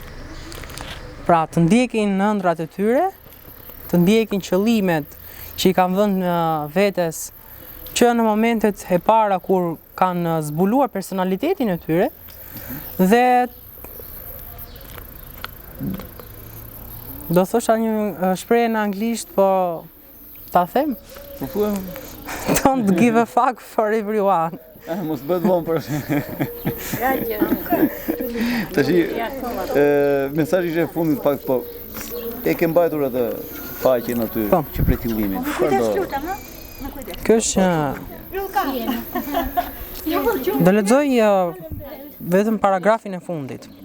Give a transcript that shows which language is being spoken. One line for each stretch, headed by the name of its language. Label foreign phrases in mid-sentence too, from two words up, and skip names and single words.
Albanian: Pra, të ndjekin në ëndrat e tyre, të ndjekin qëllimet që i kanë vënë vetes që në momentet e para kur kanë zbuluar personalitetin e tyre dhe do thosha një shprehje në anglisht, po ta them? Po thuaj.
English: Don't give a fuck for everyone.
Albanian: Mos bëhet vonë për. Tashi, mesazhi i fundit fakt po. E ke mbajtur atë faqen aty që prej fillimit. Kjo është do lexoj vetëm paragrafin e fundit.